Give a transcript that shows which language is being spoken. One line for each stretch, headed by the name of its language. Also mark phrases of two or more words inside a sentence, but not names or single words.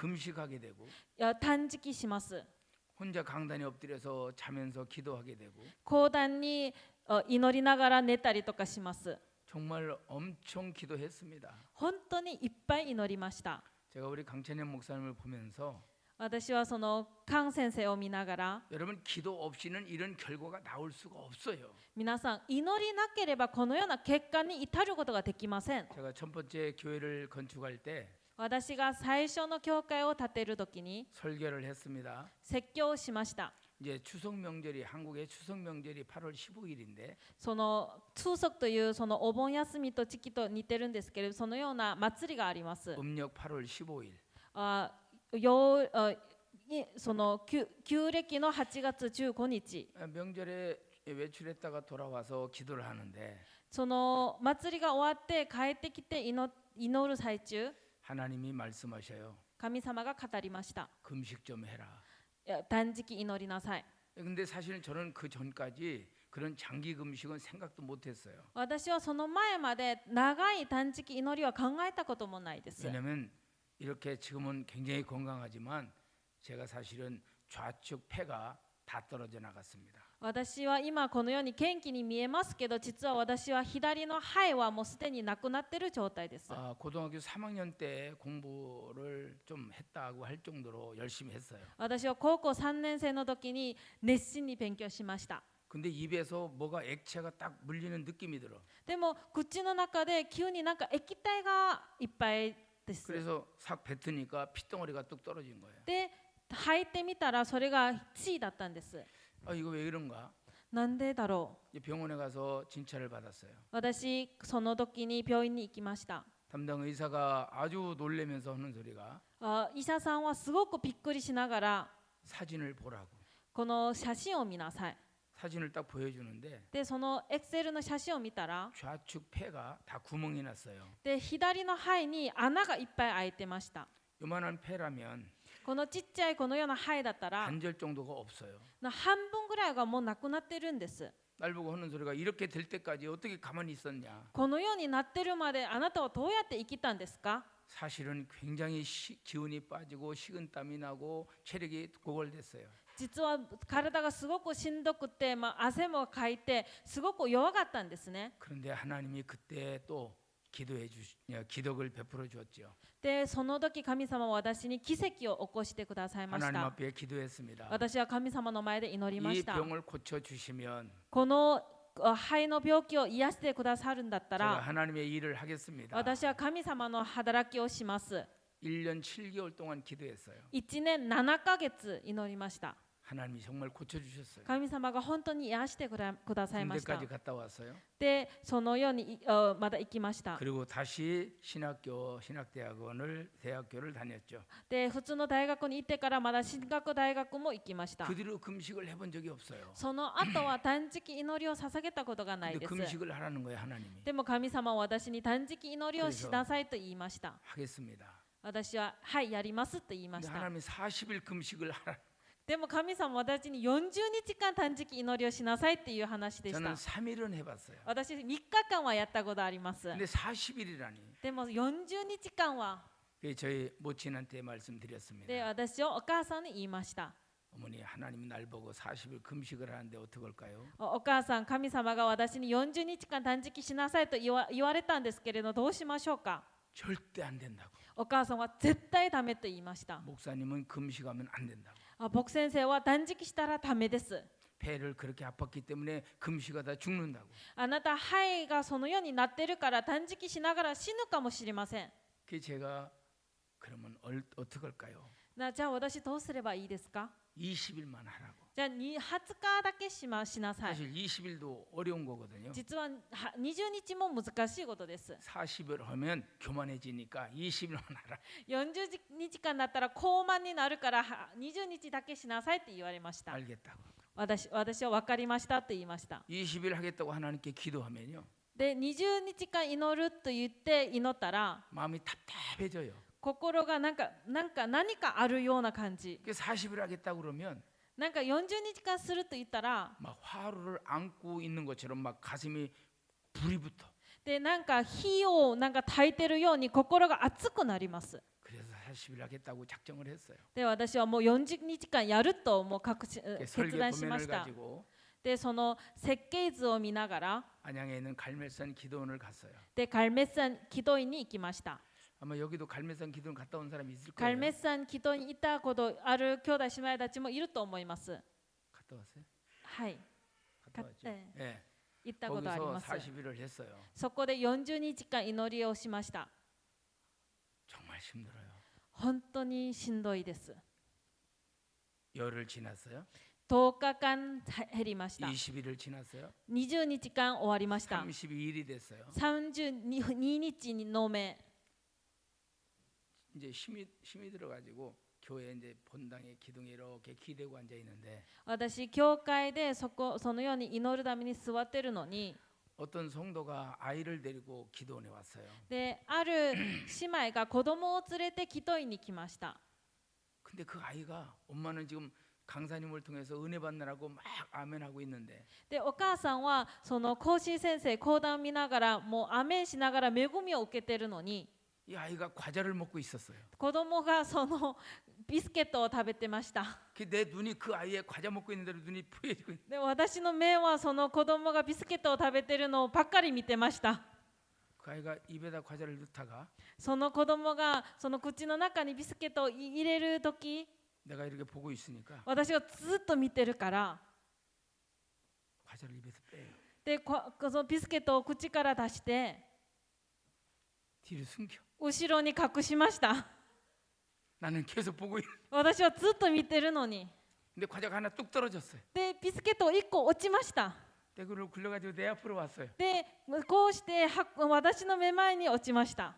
Korean: 금식하게 되고
Japanese: 断食します。
Korean: 혼자 강단에 엎드려서 자면서 기도하게 되고
Japanese: 講談に祈りながら寝たりとかします。
Korean: 정말 엄청 기도했습니다.
Japanese: 本当にいっぱい祈りました。
Korean: 제가 우리 강찬현 목사님을 보면서
Japanese: 私はそのカン先生を見ながら
Korean: 여러분 기도 없이는 이런 결과가 나올 수가 없어요.
Japanese: 皆さん祈りなければこのような結果に至ることができません。
Korean: 제가 첫 번째 교회를 건축할 때
Japanese: 私が最初の教会を建てるときに
Korean: 설교를 했습니다.
Japanese: 説教をしました。
Korean: 이제 추석 명절이 한국의 추석 명절이 8월 15일인데
Japanese: その通則というそのお盆休みと時期と似てるんですけれど、そのような祭りがあります。
Korean: 음력 8월 15일.
Japanese: その旧暦の8月15日
Korean: 명절에 외출했다가 돌아와서 기도를 하는데
Japanese: その祭りが終わって帰ってきて祈る最中
Korean: 하나님이 말씀하셔요.
Japanese: 神様が語りました。
Korean: 금식 좀 해라.
Japanese: 断食祈りなさい。
Korean: 근데 사실은 저는 그 전까지 그런 장기 금식은 생각도 못했어요.
Japanese: 私はその前まで長い断食祈りは考えたこともないです。
Korean: 왜냐하면 이렇게 지금은 굉장히 건강하지만 제가 사실은 좌측 폐가 다 떨어져 나갔습니다.
Japanese: 私は今このように元気に見えますけど、実は私は左の肺はもうすでになくなっている状態です。
Korean: 고등학교 3학년 때 공부를 좀 했다고 할 정도로 열심히 했어요.
Japanese: 私は高校3年生の時に熱心に勉強しました。
Korean: 근데 입에서 뭐가 액체가 딱 물리는 느낌이 들어.
Japanese: でも口の中で急になんか液体がいっぱいです。
Korean: 그래서 싹 뱉으니까 핏덩어리가 뚝 떨어진 거예요.
Japanese: で吐いてみたらそれが血だったんです。
Korean: 이거 왜 이런가?
Japanese: なんでだろう。
Korean: 이제 병원에 가서 진찰을 받았어요.
Japanese: 私その時に病院に行きました。
Korean: 담당 의사가 아주 놀라면서 하는 소리가
Japanese: 医者さんはすごくびっくりしながら
Korean: 사진을 보라고.
Japanese: この写真を見なさい。
Korean: 사진을 딱 보여주는데
Japanese: でそのエクセルの写真を見たら
Korean: 좌측 폐가 다 구멍이 났어요.
Japanese: で左の肺に穴がいっぱい開いてました。
Korean: 요만한 폐라면
Japanese: このちっちゃいこのような肺だったら
Korean: 반절 정도가 없어요.
Japanese: 半分ぐらいがもうなくなってるんです。
Korean: 날 보고 하는 소리가 이렇게 될 때까지 어떻게 가만히 있었냐.
Japanese: このようになってるまであなたはどうやって生きたんですか？
Korean: 사실은 굉장히 기운이 빠지고 식은땀이 나고 체력이 고갈됐어요.
Japanese: 実は体がすごくしんどくて、汗もかいてすごく弱かったんですね。
Korean: 그런데 하나님이 그때 또 기덕을 베풀어 주었죠.
Japanese: でその時神様は私に奇跡を起こしてくださいまし
Korean: 하나님
Japanese: た。
Korean: 앞에 기도했습니다.
Japanese: 私は神様の前で祈りま
Korean: 이
Japanese: した。
Korean: 병을 고쳐 주시면
Japanese: この肺の病気を癒してくださるんだった
Korean: 제가
Japanese: ら
Korean: 하나님의 일을 하겠습니다.
Japanese: 私は神様の働きをします。
Korean: 1년 7개월 동안 기도했어요.
Japanese: 1年7ヶ月祈りました。
Korean: 하나님이 정말 고쳐주셨어요.
Japanese: 神様が本当に癒してくださいました。
Korean: 군대까지 갔다 왔어요.
Japanese: で、そのようにまだ行きました。
Korean: 그리고 다시 대학교를 다녔죠.
Japanese: で、普通の大学に行ってからまだ進学大学も行きました。
Korean: 그 뒤로 금식을 해본 적이 없어요.
Japanese: その後は断食祈りを捧げたことがない
Korean: 근데
Japanese: です。
Korean: 금식을 하라는 거예요, 하나님이.
Japanese: でも神様は私に断食祈りをしなさいと言いました。
Korean: 하겠습니다.
Japanese: 私ははいやりますと言いま
Korean: 근데
Japanese: した。
Korean: 하나님이 40일 금식을 하라.
Japanese: でも神様は私に40日間断食祈りをしなさいっていう話でし
Korean: 저는
Japanese: た。
Korean: 3일은 해봤어요.
Japanese: 私3日間はやったことあります。
Korean: 근데 40일이라니.
Japanese: でも40日間は
Korean: 저희 모친한테 말씀드렸습니다.
Japanese: で私をお母さんに言いました。
Korean: 어머니 하나님이 날 보고 40일 금식을 하는데 어떡할까요?
Japanese: お母さん、神様が私に40日間断食しなさいと言われたんですけれど、どうしましょうか。
Korean: 절대 안 된다고.
Japanese: お母さんは絶対ダメと言いました。
Korean: 목사님은 금식하면 안 된다고.
Japanese: 僕先生は断食したらダメです。
Korean: 폐를 그렇게 아팠기 때문에 금식하다 죽는다고.
Japanese: あなた肺がそのようになってるから断食しながら死ぬかもしれません。
Korean: 그 제가 그러면 어떡할까요?
Japanese: じゃあ私どうすればいいですか。
Korean: 20일만 하라고.
Japanese: じゃあ20日だけしなさい。
Korean: 사실 20일도 어려운 거거든요.
Japanese: 実は20日も難しいことです。
Korean: 40일 하면 교만해지니까 20일만 하라.
Japanese: 40 日間だったら高慢になるから20日だけしなさいって言われました。
Korean: 알겠다고.
Japanese: 私は分かりましたと言いました。
Korean: 20일 하겠다고 하나님께 기도하면요.
Japanese: で、20日間祈ると言って祈ったら
Korean: 마음이 답답해져요.
Japanese: 心が何かあるような感じ。
Korean: 40일 하겠다고 그러면
Japanese: なんか40日間すると言ったら
Korean: 막 화루를 안고 있는 것처럼 막 가슴이 불이 붙어.
Japanese: で、なんか火をなんか焚いてるように心が熱くなります。
Korean: 그래서 40일 하겠다고 작정을 했어요.
Japanese: で、私はもう40日間やるともう決
Korean: 설계
Japanese: 断しま
Korean: 도면을
Japanese: した。
Korean: 가지고
Japanese: で、その設計図を見ながら
Korean: 안양에 있는 갈멜산 기도원을 갔어요.
Japanese: で、カルメッサン祈祷院に行きました。
Korean: 아마 여기도 갈멜산 기도원 갔다 온 사람이 있을
Japanese: カル
Korean: 거예요.
Japanese: メッサン祈祷にいたことある兄弟姉妹たちもいると思います。
Korean: 갔다 왔어요?
Japanese: はい、
Korean: 갔다 왔죠. 네. 예.
Japanese: 行ったことあり
Korean: 거기서
Japanese: ます。
Korean: 40일을 했어요.
Japanese: そこで40日間祈りをしました。
Korean: 정말 힘들어요.
Japanese: 本当にしんどいです。
Korean: 열흘 지났어요.
Japanese: 10 日間減りました。
Korean: 20일을 지났어요.
Japanese: 20 日間終わりました。
Korean: 32일이 됐어요.
Japanese: 32 日の目。
Korean: 이제 힘이 들어가지고 교회 이제 본당에 기둥에 이렇게 기대고 앉아 있는데
Japanese: 私教会でそのように祈るために座ってるのに、
Korean: 어떤 성도가 아이를 데리고 기도원에 왔어요.
Japanese: で、ある姉妹が子供を連れて祈祷院に来ました。
Korean: 근데 그 아이가 엄마는 지금 강사님을 통해서 은혜 받느라고 막 아멘하고 있는데
Japanese: で、お母さんはその講師先生講談を見ながらもうアメンしながら恵みを受けてるのに、
Korean: 이 아이가 과자를 먹고 있었어요.
Japanese: 子供がそのビスケットを食べてました。
Korean: 내 눈이 그 아이의 과자 먹고 있는 대로 눈이 부여지고 있는.
Japanese: で、私の目はその子供がビスケットを食べてるのをばっかり見てました。
Korean: 그 아이가 입에다 과자를 넣다가
Japanese: その子供がその口の中にビスケットを入れるとき、
Korean: 내가 이렇게 보고 있으니까
Japanese: 私がずっと見てるから、
Korean: 과자를 입에서 빼요.
Japanese: で、そのビスケットを口から出して
Korean: 뒤로 숨겨.
Japanese: 後ろに隠しました。
Korean: 나는 계속 보고 있는.
Japanese: 私はずっと見てるのに。
Korean: 근데 과자가 하나 뚝 떨어졌어요.
Japanese: で、ビスケット1個落ちました。
Korean: 근데 그걸 굴려가지고 내 앞으로 왔어요.
Japanese: で、こうして私の目前に落ちました。